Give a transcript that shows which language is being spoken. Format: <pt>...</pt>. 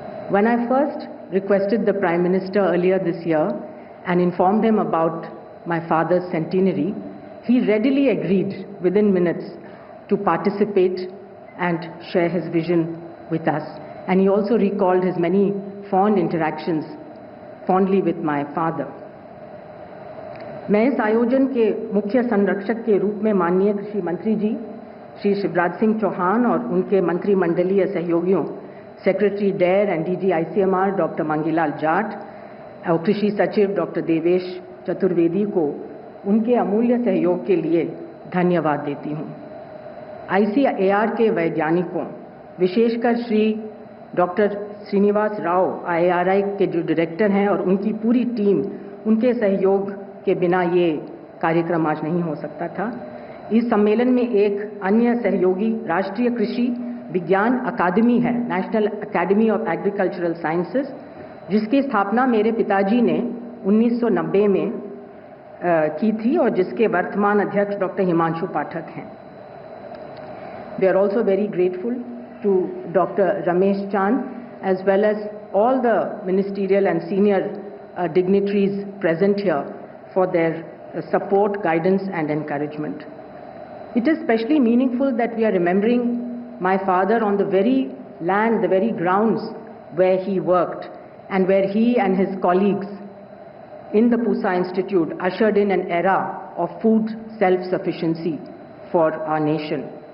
<en>When I first requested the Prime Minister earlier this year and informed him about my father's centenary, he readily agreed within minutes to participate and share his vision with us. And he also recalled his many fond interactions fondly with my father.</en> <hi>मैं इस आयोजन के मुख्य संरक्षक के रूप में माननीय कृषि मंत्री जी श्री शिवराज सिंह चौहान और उनके मंत्रिमंडलीय सहयोगियों secretary dare and DG ICMR doctor Mangilal Jat और कृषि सचिव डॉक्टर देवेश चतुर्वेदी को उनके अमूल्य सहयोग के लिए धन्यवाद देती हूँ। ICAR के वैज्ञानिकों, विशेषकर श्री डॉक्टर श्रीनिवास राव IARI के जो डायरेक्टर हैं और उनकी पूरी टीम, उनके सहयोग के बिना ये कार्यक्रम आज नहीं हो सकता था। इस सम्मेलन में एक अन्य सहयोगी राष्ट्रीय कृषि विज्ञान अकादमी है, national academy of agricultural sciences, जिसकी स्थापना मेरे पिताजी ने 1990 में की थी और जिसके वर्तमान अध्यक्ष डॉक्टर हिमांशु पाठक हैं।</hi> <en>We are also very grateful to doctor Ramesh Chand as well as all the ministerial and senior dignitaries present here for their support, guidance and encouragement. It is especially meaningful that we are remembering my father on the very land, the very grounds where he worked and where he and his colleagues in the Pusa Institute ushered in an era of food self-sufficiency for our nation.</en>